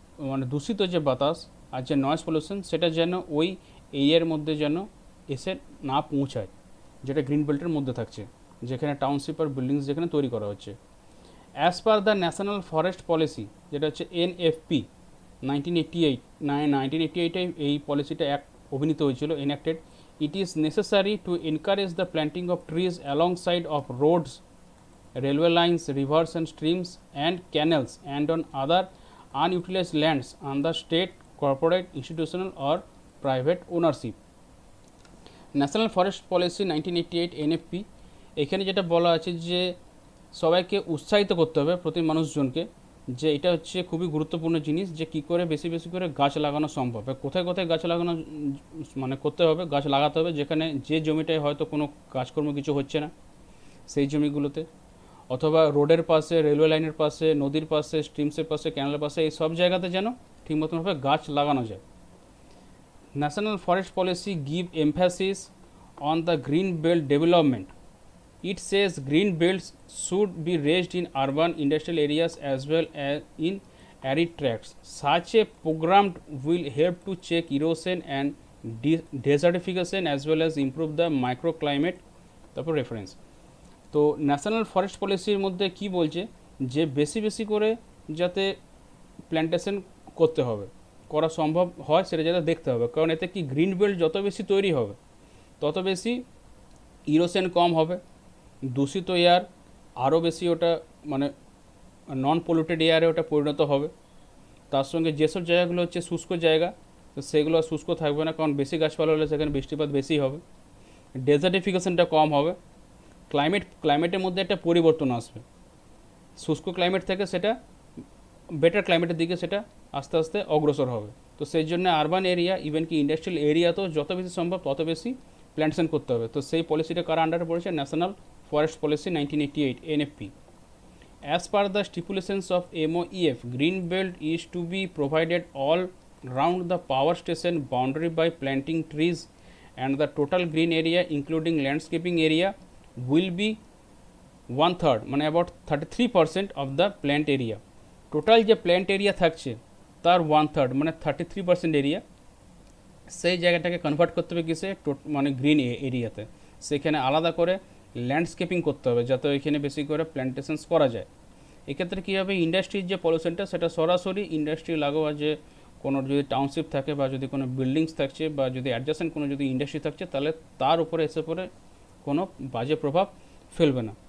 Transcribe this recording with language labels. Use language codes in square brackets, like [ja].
[bn] মানে দূষিত যে বাতাস আর যে নয়েজ পলিউশন সেটা যেন ওই এরিয়ার মধ্যে যেন এসে না পৌঁছায়, যেটা গ্রিন বেল্টের মধ্যে থাকছে, যেখানে টাউনশিপ আর বিল্ডিংস যেখানে তৈরি করা হচ্ছে। [en] as per the [bn] national forest policy, যেটা হচ্ছে এনএফপি 1988 এই পলিসিটা অভিনীত হয়েছিল, এনঅ্যাক্টেড। [en] It is necessary to encourage the planting of trees along side of roads, railway lines, rivers and streams and canals, and on other unutilized lands under state, corporate, institutional or private ownership. [bn] National forest policy 1988 NFP, এখানে যেটা বলা আছে যে সবাইকে উৎসাহিত করতে হবে, প্রতি মানুষজনকে, যে এটা হচ্ছে খুবই গুরুত্বপূর্ণ জিনিস যে কী করে বেশি বেশি করে গাছ লাগানো সম্ভব। কোথায় কোথায় গাছ লাগানো মানে করতে হবে, গাছ লাগাতে হবে যেখানে যে জমিটায় হয়তো কোনো কাজকর্ম কিছু হচ্ছে না সেই জমিগুলোতে, অথবা রোডের পাশে, রেলওয়ে লাইনের পাশে, নদীর পাশে, স্ট্রিমসের পাশে, ক্যানেলের পাশে, এই সব জায়গাতে যেন ঠিক মতনভাবে গাছ লাগানো যায়। [en] National forest policy give emphasis on the green belt development. It says green belts should be raised in urban industrial areas as well as in arid tracts. Such a program will help to check erosion and desertification as well as improve the microclimate. [bn] তারপর reference. তো national forest পলিসির মধ্যে কি বলছে যে বেশি বেশি করে যাতে প্ল্যান্টেশন করতে হবে, করা সম্ভব হয় সেটা যাতে দেখতে হবে, কারণ এতে কি গ্রিন বেল্ট যত বেশি তৈরি হবে তত বেশি ইরোশন কম হবে, দূষিত এয়ার আরও বেশি ওটা মানে নন পলিউটেড এয়ারে ওটা পরিণত হবে। তার সঙ্গে যেসব জায়গাগুলো হচ্ছে শুষ্ক জায়গা, তো সেগুলো আর শুষ্ক থাকবে না, কারণ বেশি গাছপালা হলে সেখানে বৃষ্টিপাত বেশি হবে, ডেজার্টিফিকেশনটা কম হবে, ক্লাইমেটের মধ্যে একটা পরিবর্তন আসবে, শুষ্ক ক্লাইমেট থেকে সেটা বেটার ক্লাইমেটের দিকে সেটা আস্তে আস্তে অগ্রসর হবে। তো সেই জন্য আরবান এরিয়া, ইভেন কি ইন্ডাস্ট্রিয়াল এরিয়াতেও যত বেশি সম্ভব তত বেশি প্ল্যান্টেশন করতে হবে। তো সেই পলিসিটা কার আন্ডারে পড়েছে? National forest policy 1988 NFP. [en] As per the stipulations of MOEF, green belt is to be provided all round the power station boundary by planting trees, and the total green area including landscaping area will be 1/3 মানে about 33% of the plant area. [bn] Total যে plant area থাকছে তার 1/3 মানে 33% area সেই জায়গাটাকে convert করতে হবে কিসে, মানে গ্রিন এরিয়াতে। সেখানে আলাদা করে ল্যান্ডস্কেপিং করতে হবে যাতে ওইখানে বেশি করে প্ল্যান্টেশনস করা যায়। এক্ষেত্রে কী হবে, ইন্ডাস্ট্রির যে পলিউশনটা সেটা সরাসরি ইন্ডাস্ট্রি লাগোয়া যে কোনো যদি টাউনশিপ থাকে বা যদি কোনো বিল্ডিংস থাকছে বা যদি অ্যাডজাসেন্ট কোনো যদি ইন্ডাস্ট্রি থাকছে তাহলে তার উপরে এসে পরে কোনো বাজে প্রভাব ফেলবে না।